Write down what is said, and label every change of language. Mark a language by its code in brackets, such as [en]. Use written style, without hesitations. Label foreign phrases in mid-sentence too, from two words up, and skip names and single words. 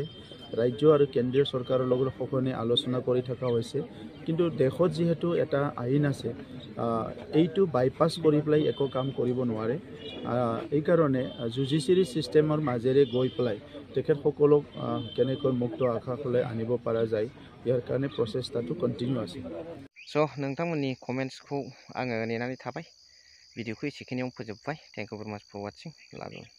[as] ৰাজ্য আৰু কেন্দ্ৰীয় চৰকাৰৰ লগত সকলোৱে আলোচনা কৰি থকা হৈছে, কিন্তু দেশত যিহেতু এটা আইন আছে, এইটো বাইপাছ কৰি পেলাই একো কাম কৰিব নোৱাৰে। এইকাৰণে [en] judiciary system [as] মাজেৰে গৈ পেলাই তেখেতসকলক কেনেকৈ মুক্ত আকাশলৈ আনিব পৰা যায়, ইয়াৰ কাৰণে প্ৰচেষ্টাটো কণ্টিনিউ আছে। [brx] स' नोंथांमोननि कमेन्ट्सखौ आङो नेनानै थाबाय। भिडिअखौ एसेखिनियावनो फोजोबबाय। [en] Thank you very much for watching. Love you.